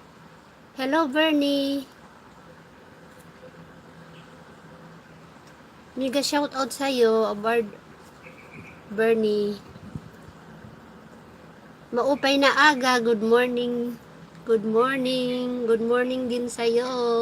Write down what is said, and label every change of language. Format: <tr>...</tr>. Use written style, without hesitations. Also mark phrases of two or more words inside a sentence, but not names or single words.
<en>Hello Bernie. Mega shout out</en> <tl>sa'yo, Bernie.</tl> <war>Maupay na aga,</war> <en>good morning. Good morning. Good morning</en> <tl>din sa'yo.</tl>